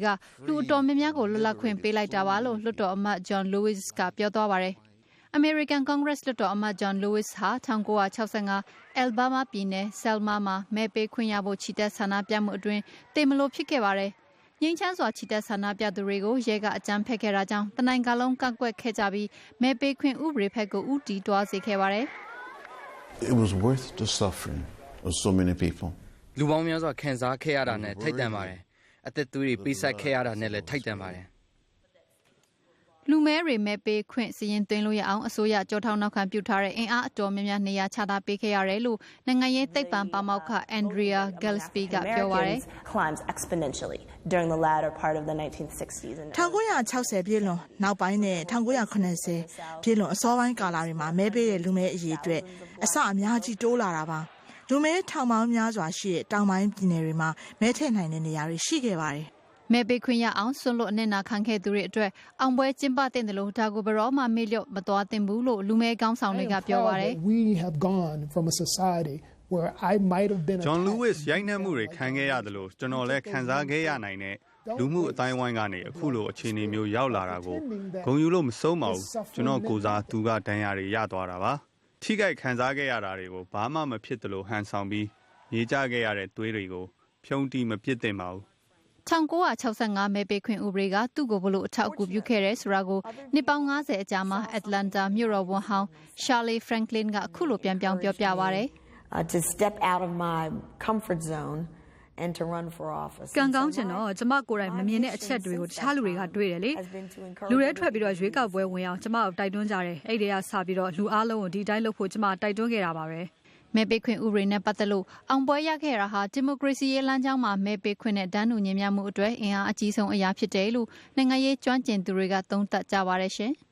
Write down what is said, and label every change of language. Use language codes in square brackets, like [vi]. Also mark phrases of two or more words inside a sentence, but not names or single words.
[my] လူအတော်များများကိုလွတ်လပ်ခွင့်ပေးလိုက်တာပါလို့လွှတ်တော်အမတ် John Lewis ကပြောသွားပါတယ်။ American Congress လွှတ်တော်အမတ် John Lewis ဟာ1965 Alabama ပြည်နယ် Selma မှာမဲပေးခွင့်ရဖို့ချီတက်ဆန္ဒပြမှုအတွင်းတေမလို့ဖြစ်ခဲ့ပါတယ်။ငြိမ်းချမ်းစွာချီတက်ဆန္ဒပြသူတွေကိုရဲကအကြမ်းဖက်ခဲ့တာကြောင့်တနိုင်ငံလုံးကန့်ကွက်ခဲ့ကြပြီးမဲပေးခွင့်ဥပဒေဘက်ကိုဦးတည်တွားစေခဲ့ပါတယ်။ [en] It was worth the suffering of so many people. [my] လူပေါင်းများစွာခံစားခဲ့ရတာနဲ့ထိုက်တန်ပါတယ်။အသက်သွေးတွေပေးဆက်ခဲ့ရတာနဲ့လည်းထိုက်တန်ပါတယ်။ လူမဲတွေမဲပေးခွင့်စီရင်သွင်းလို့ရအောင်အစိုးရကြောထောက်နောက်ခံပြုထားတဲ့အင်အားအတော်များများနေရာချထားပေးခဲ့ရတယ်လို့နိုင်ငံရေးသိပ္ပံပါမောက္ခ Andrea Gillespie ကပြောပါတယ် [en] during the latter part of the 1960s and [my] 1960 ပြည့်လွန်နောက်ပိုင်းနဲ့1980ပြည့်လွန်အစောပိုင်းကာလတွေမှာမဲပေးတဲ့လူမဲအရေးအတွက်အစအများကြီးတိုးလာတာပါလူမဲထောင်ပေါင်းများစွာရှိတဲ့တောင်ပိုင်းပြည်နယ်တွေမှာမဲထည့်နိုင်တဲ့နေရာတွေရှိခဲ့ပါတယ် မဲပေးခွင့်ရအောင်ဆွလွတ်အနစ်နာခံခဲ့သူတွေအတွက်အောင်ပွဲကျင်းပတဲ့လို့ဒါကိုဘရောမှမေ့လျော့မသွားသင့်ဘူးလို့လူမဲကောင်းဆောင်တွေကပြောပါတယ် [en] We have gone from a society where I might have been [my] John Lewis ရိုက်နှက်မှုတွေခံခဲ့ရတယ်လို့ကျွန်တော်လည်းခံစားခဲ့ရနိုင်တဲ့လူမှုအတိုင်းဝိုင်းကနေအခုလိုအခြေအနေမျိုးရောက်လာတာကိုဂုဏ်ယူလို့မဆုံးပါဘူးကျွန်တော်ကိုစားသူကဒဏ်ရာတွေရသွားတာပါထိခိုက်ခံစားခဲ့ရတာတွေကိုဘာမှမဖြစ်သလိုဟန်ဆောင်ပြီးမြေကျခဲ့ရတဲ့သွေးတွေကိုဖြုံးတီးမပစ်သင့်ပါဘူး 1965မဲပေးခွင့်ဥပဒေကသူ့ကိုဘလို့အထောက်အကူပြုခဲ့တယ်ဆိုတာကိုနှစ်ပေါင်း90အကြာမှာ Atlanta မြို့တော်ဝန်ဟောင်း Shirley Franklin ကအခုလိုပြန်ပြောင်းပြောပြပါတယ် [en] to step out of my comfort zone and to run for office [my] ကံကောင်းချင်တော့ကျမကိုယ်တိုင်မမြင်တဲ့အချက်တွေကိုတခြားလူတွေကတွေ့တယ်လေလူတွေထွက်ပြီးတော့ရွေးကောက်ပွဲဝင်အောင်ကျမကိုတိုက်တွန်းကြတယ်အဲ့ဒီကစပြီးတော့လူအားလုံးကိုဒီတိုင်းလုပ်ဖို့ကျမတိုက်တွန်းခဲ့တာပါပဲ မဲပေးခွင့်ဥပဒေနဲ့ပတ်သက်လို့အောင်ပွဲရခဲ့တာဟာဒီမိုကရေစီရေးလမ်းကြောင်းမှာမဲပေးခွင့်နဲ့တန်းတူညီမျှမှုအတွက်အင်အားအကြီးဆုံးအရာဖြစ်တယ်လို့နိုင်ငံရေးကျွမ်းကျင်သူတွေကသုံးသပ်ကြပါတယ်ရှင်